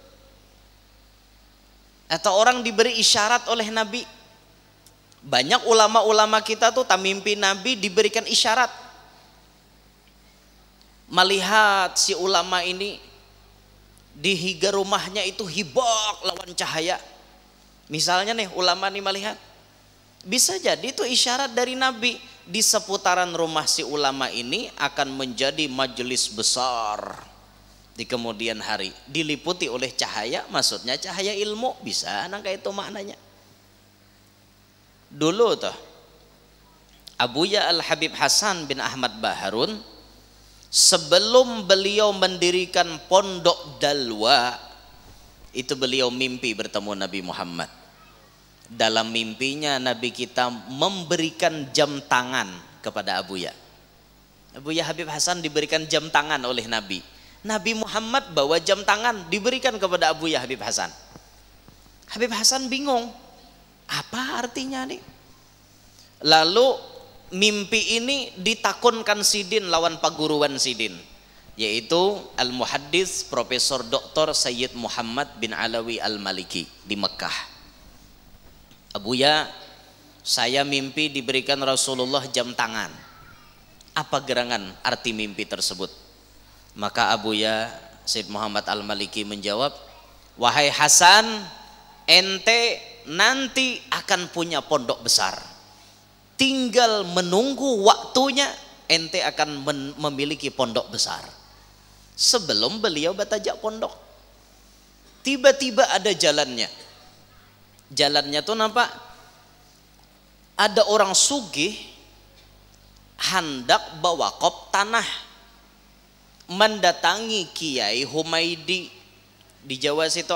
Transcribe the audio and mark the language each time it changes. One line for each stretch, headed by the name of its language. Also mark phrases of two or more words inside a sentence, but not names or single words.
Indonesian: Atau orang diberi isyarat oleh Nabi. Banyak ulama-ulama kita tuh tak mimpi Nabi diberikan isyarat.
Banjar: Melihat si ulama ini di higa rumahnya itu hibak lawan cahaya.
Indonesian: Misalnya nih ulama nih melihat, bisa jadi itu isyarat dari Nabi, di seputaran rumah si ulama ini akan menjadi majelis besar di kemudian hari, diliputi oleh cahaya, maksudnya cahaya ilmu. Bisa nangka itu maknanya. Dulu tuh Abuya Al-Habib Hasan bin Ahmad Baharun, sebelum beliau mendirikan Pondok Dalwa, itu beliau mimpi bertemu Nabi Muhammad. Dalam mimpinya Nabi kita memberikan jam tangan kepada Abuya. Abuya Habib Hasan diberikan jam tangan oleh Nabi. Nabi Muhammad bawa jam tangan diberikan kepada Abuya Habib Hasan. Habib Hasan bingung, apa artinya nih?
Banjar: Lalu mimpi ini ditakunkan Sidin lawan paguruan Sidin, yaitu Al-Muhaddis Profesor Dr.
Indonesian: Sayyid Muhammad bin Alawi Al-Maliki di Mekah. Abuya, saya mimpi diberikan Rasulullah jam tangan. Apa gerangan arti mimpi tersebut? Maka Abuya Sayyid Muhammad Al-Maliki menjawab, wahai Hasan, ente nanti akan punya pondok besar. Tinggal menunggu waktunya, ente akan memiliki pondok besar. Sebelum beliau batajak pondok, tiba-tiba ada jalannya. Jalannya tuh nampak ada orang sugih hendak bawa kop tanah mendatangi Kiai Humaidi di Jawa situ.